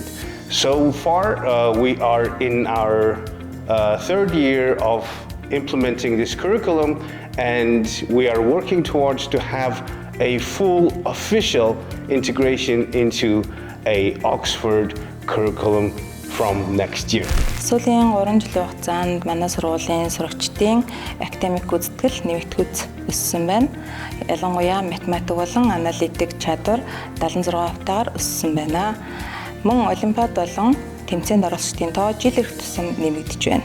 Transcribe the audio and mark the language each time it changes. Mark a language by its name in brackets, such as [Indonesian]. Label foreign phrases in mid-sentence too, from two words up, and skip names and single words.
[English] So far, we are in our third year of implementing this curriculum, and we are working towards to have a full official integration into a Oxford curriculum from next year. [Mongolian] Сүүлийн 3 жилийн хугацаанд манай сургуулийн сурагчдын академик үзтгэл нэмэгдэж өссөн байна. Ялангуяа математик болон аналитик чадвар 76 хувьтаар өссөн байна. Мөн олимпиад болон тэмцээнд оролцогчдын тоо жил ирэх тусам нэмэгдэж байна.